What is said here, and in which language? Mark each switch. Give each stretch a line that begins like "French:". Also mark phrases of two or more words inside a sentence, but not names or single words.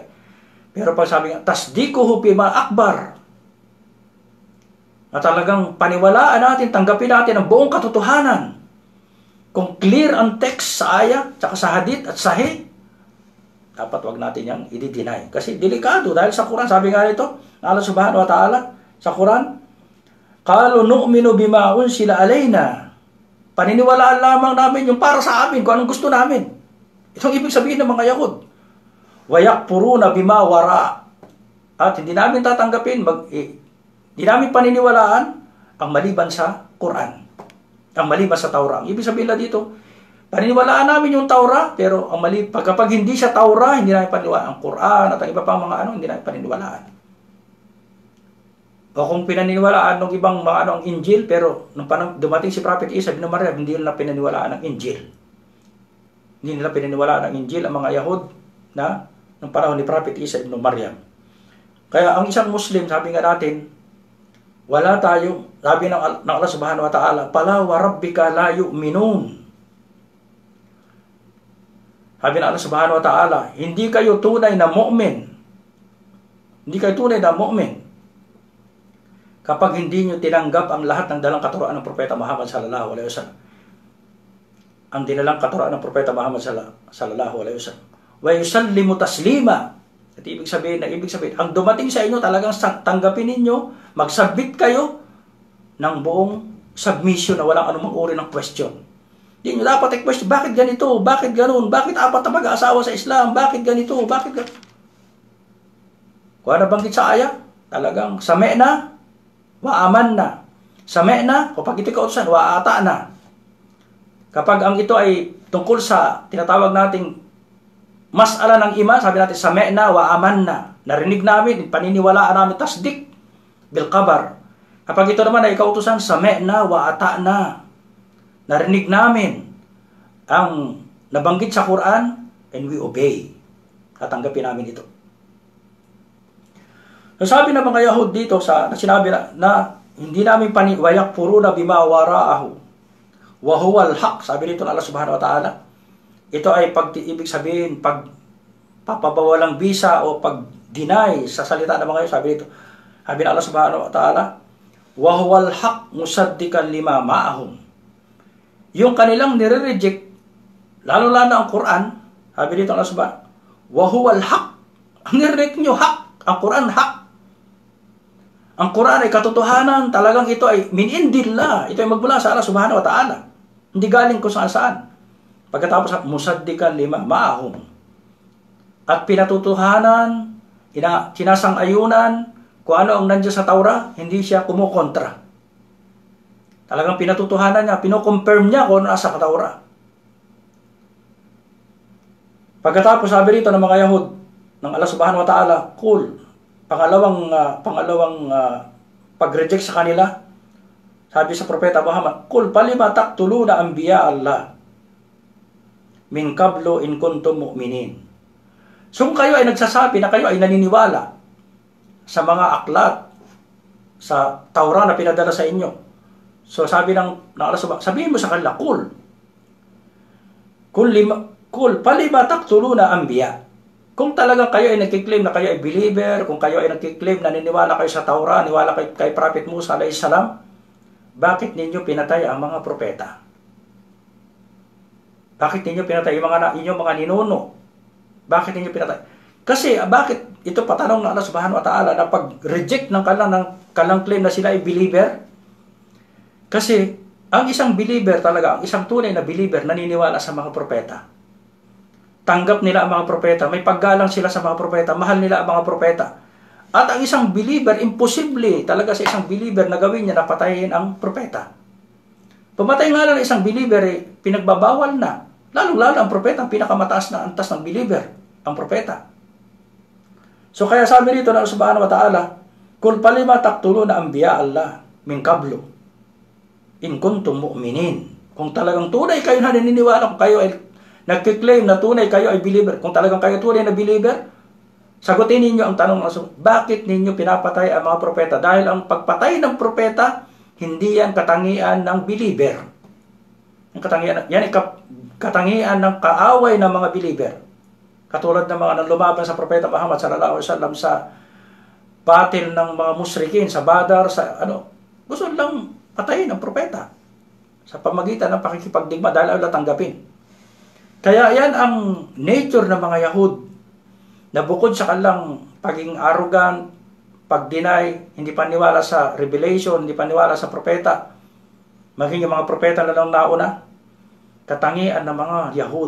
Filipino: Pero pag sabi nga,
Arabic: تصديقه بما أخبر,
Filipino: na talagang paniwalaan natin, tanggapin natin ang buong katotohanan. Kung clear ang text sa ayah, tsaka sa hadith at sahih, dapat wag natin yang i-deny. Kasi delikado dahil sa Quran, sabi nga nito,
Arabic: الله سبحانه وتعالى,
Filipino: sa Quran,
Arabic: قالوا نؤمن بما أنزل علينا.
Filipino: Paniniwalaan lamang namin yung para sa amin, kung anong gusto namin. Itong ibig sabihin ng mga Yahud.
Arabic: ويكفرون بما وراء.
Filipino: At hindi namin tatanggapin, hindi namin paniniwalaan ang maliban sa Quran. Ang maliban sa Taurah. Ang ibig sabihin na dito, paniniwalaan namin yung Taurah, pero ang kapag hindi siya Taurah, hindi namin paniniwalaan ang Quran at ang iba pang mga hindi namin paniniwalaan. O kung pinaniniwalaan ng ibang mga ang Injil, pero nung dumating si Prophet Isa bin Maryam, hindi nila pinaniniwalaan ang Injil. Hindi nila pinaniniwalaan ang Injil ang mga Yahud na nung panahon ni Prophet Isa bin Maryam. Kaya ang isang Muslim, sabi nga natin, wala tayong, sabi ng
Arabic: الله سبحانه وتعالى, "فلا وربك لا يؤمنون."
Filipino: Sabi ng
Arabic: الله سبحانه وتعالى,
Filipino: hindi kayo tunay na mu'min. Hindi kayo tunay na mu'min kapag hindi nyo tinanggap ang lahat ng dalang katuruan ng Propeta Muhammad
Arabic: صلى الله عليه وسلم.
Filipino: Ang dinalang katuruan ng Propeta Muhammad
Arabic: صلى الله عليه وسلم. ويسلموا تسليما.
Filipino: At ibig sabihin, ang dumating sa inyo talagang tanggapin ninyo, mag-submit kayo ng buong submission na walang anumang uri ng question. Hindi nyo dapat i-question, bakit ganito? Bakit ganun? Bakit apat na mag-aasawa sa Islam? Bakit ganito? Bakit ganito? Kung ano banggit sa aya, talagang
Arabic: سمعنا وآمنا.
Filipino: Sami'na, kapag ito kautusan,
Arabic: وأطعنا.
Filipino: Kapag ang ito ay tungkol sa tinatawag nating mas'ala ng iman, sabi natin
Arabic: سمعنا وآمنا.
Filipino: Narinig namin, paniniwalaan namin,
Arabic: تصديق بالخبر.
Filipino: Kapag ito naman ay kautusan,
Arabic: سمعنا وأطعنا.
Filipino: Narinig namin ang nabanggit sa Quran
English: and we obey.
Filipino: Tatanggapin namin ito. So, sabi ng mga Yahud dito na sinabi na hindi namin
Arabic: ويكفرون بما وراءه وهو الحق.
Filipino: Sabi dito ng
Arabic: الله سبحانه وتعالى,
Filipino: ito ay ibig sabihin papabawalang bisa o pag-deny sa salita ng mga Yahud. Sabi dito, sabi ng
Arabic: الله سبحانه وتعالى, وهو الحق مصدقا لما معهم.
Filipino: Yung kanilang nire-reject, lalo-lalo ang Quran, sabi dito
Arabic: الله سبحانه وهو الحق.
Filipino: Ang nire-reject nyo, haq. Ang Quran, haq. Ang Quran ay katotohanan, talagang ito ay
Arabic: من عند الله.
Filipino: Ito ay magmula sa
Arabic: الله سبحانه وتعالى.
Filipino: Hindi galing kung saan-saan. Pagkatapos,
Arabic: مصدقا لما معهم.
Filipino: At pinatutuhanan, sinasang-ayunan, kung ano ang nandiyan sa Taurah, hindi siya kumukontra. Talagang pinatutuhanan niya, pinoconfirm niya kung ano nasa Taurah. Pagkatapos, sabi rito ng mga Yahud, ng
Arabic: الله سبحانه وتعالى,
Filipino: cool. Pangalawang pag-reject sa kanila, sabi sa Propeta Muhammad,
Arabic: "قل فلم تقتلون أنبياء الله من قبل إن كنتم مؤمنين."
Filipino: So kung kayo ay nagsasabi na kayo ay naniniwala sa mga aklat sa Taurah na pinadala sa inyo, so sabi ng Allah, sabihin mo sa kanila,
Arabic: "قل فلم تقتلون أنبياء."
Filipino: Kung talaga kayo ay nagkiklaim na kayo ay believer, kung kayo ay nagkiklaim na niniwala kayo sa Taurah, niniwala kayo kay Prophet Musa
Arabic: عليه السلام,
Filipino: bakit ninyo pinatay ang mga propeta? Bakit ninyo pinatay inyong mga ninuno? Bakit ninyo pinatay? Kasi bakit ito patanong ng
Arabic: الله سبحانه وتعالى
Filipino: na pag-reject ng kalang claim na sila ay believer? Kasi ang isang believer talaga, ang isang tunay na believer naniniwala sa mga propeta. Tanggap nila ang mga propeta, may paggalang sila sa mga propeta, mahal nila ang mga propeta. At ang isang believer, imposible talaga sa isang believer na gawin niya na patayin ang propeta. Pumatay nga lang isang believer, pinagbabawal na. Lalo-lalo ang propeta, ang pinakamataas na antas ng believer, ang propeta. So kaya sabi rito na
Arabic: سبحانه وتعالى, "قل فلم تقتلون أنبياء الله من قبل إن كنتم مؤمنين."
Filipino: Kung talagang tunay kayo na naniniwala, kung kayo ay nagkiklaim na tunay kayo ay believer, kung talagang kayo tunay na believer, sagutin ninyo ang tanong, bakit ninyo pinapatay ang mga propeta? Dahil ang pagpatay ng propeta, hindi yan katangian ng believer. Yan ay katangian ng kaaway ng mga believer. Katulad ng mga lumaban sa Propeta Muhammad
Arabic: صلى الله عليه وسلم
Filipino: sa battle ng mga musyrikin, sa Badar, gusto lang patayin ang propeta sa pamagitan ng pakikipagdigma dahil ayaw tanggapin. Kaya yan ang nature ng mga Yahud na bukod sa kanilang pagiging arrogant, pag-deny, hindi paniwala sa revelation, hindi paniwala sa propeta, maging yung mga propeta na lang nauna, katangian ng mga Yahud.